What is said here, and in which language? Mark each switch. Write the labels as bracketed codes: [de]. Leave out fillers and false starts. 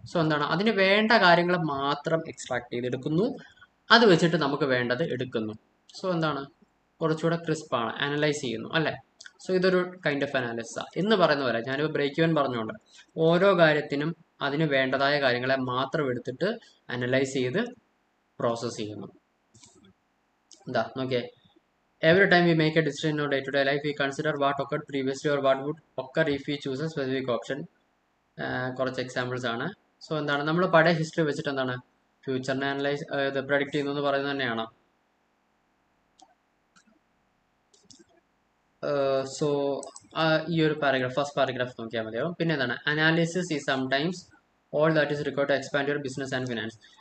[ml] So എന്താണ് അതിന് വേണ്ട കാര്യങ്ങൾ മാത്രം എക്സ്ട്രാക്ട് ചെയ്തെടുക്കുന്നു, അത് വെച്ചിട്ട് നമുക്ക് വേണ്ടത് എടുക്കുന്നു. സോ എന്താണ് കുറച്ചുകൂടെ ക്രിസ്പാണ്, അനലൈസ് ചെയ്യുന്നു അല്ലേ. സോ ഇതൊരു കൈൻഡ് ഓഫ് അനാലിസിസ് എന്ന് പറയുന്ന പോലെ ഞാനിപ്പോൾ ബ്രേക്ക് ഈവൻ പറഞ്ഞുകൊണ്ട് ഓരോ കാര്യത്തിനും അതിന് വേണ്ടതായ കാര്യങ്ങളെ മാത്രം എടുത്തിട്ട് അനലൈസ് ചെയ്ത് പ്രോസസ് ചെയ്യുന്നു. എന്താ നോക്കിയേ, [en] every time we make a decision in our day-to-day life, we consider what occurred previously or what would occur if we choose a specific option. [ml] കുറച്ച് എക്സാമ്പിൾസ് ആണ്. സോ എന്താണ് നമ്മൾ പഴയ ഹിസ്റ്ററി വെച്ചിട്ട് എന്താണ് ഫ്യൂച്ചറിനെ അനലൈസ് പ്രഡിക്റ്റ് ചെയ്യുന്നു എന്ന് പറയുന്നത് തന്നെയാണ്. സോ ഈ ഒരു പാരഗ്രാഫ്, ഫസ്റ്റ് പാരഗ്രാഫ് നോക്കിയാൽ മതിയാവും. പിന്നെ എന്താണ് [en] Analysis is sometimes all that is required to expand your business and finance.